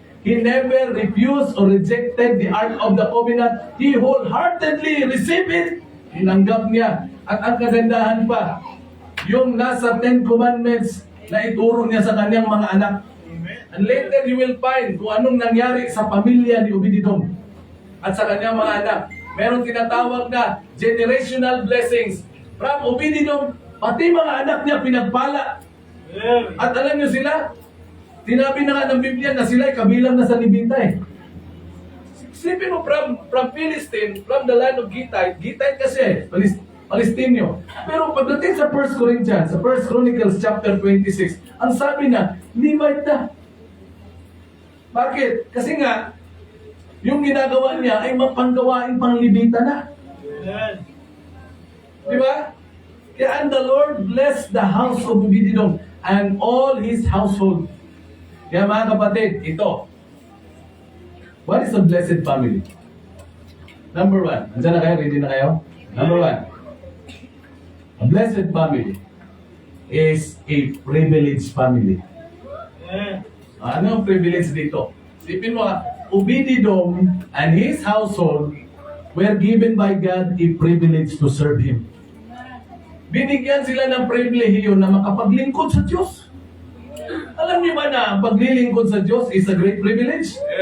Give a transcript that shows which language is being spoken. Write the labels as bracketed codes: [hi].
[en] He never refused or rejected the Ark of the Covenant. He wholeheartedly received it. [tl] Tinanggap niya. At ang kagandahan pa, yung nasa 10 Commandments na ituro niya sa kanyang mga anak. [en] And later you will find [tl] kung anong nangyari sa pamilya ni Obed-Edom at sa kanyang mga anak. Meron tinatawag na generational blessings. From Obed-Edom, pati mga anak niya pinagpala. At alam niyo sila, tinabi na nga ng Biblia na sila ay kabilang na sa Levita eh. Isipin mo [en] from Philistine, from the land of Gittite. [tl] Gittite kasi, Palestinyo. Pero pagdating sa 1 Corinthians, sa 1 Chronicles chapter 26, ang sabi na, Levite na. Bakit? Kasi nga, yung ginagawa niya ay mapanggawain pang Levita na. Di ba? [en] Kaya and the Lord blessed the house of Obed-Edom and all his household. [tl] Kaya mga kapatid, ito. [en] What is a blessed family? [tl] Number 1. Andiyan na kayo? Ready na kayo? Number 1. [en] A blessed family is a privileged family. [tl] Ano ang privilege dito? Sipin mo [en] Obed-Edom and his household were given by God a privilege to serve Him. [tl] Binigyan sila ng pribilehiyo na makapaglingkod sa Diyos. Alam niyo ba na ang paglilingkod sa Diyos [en] is a great privilege?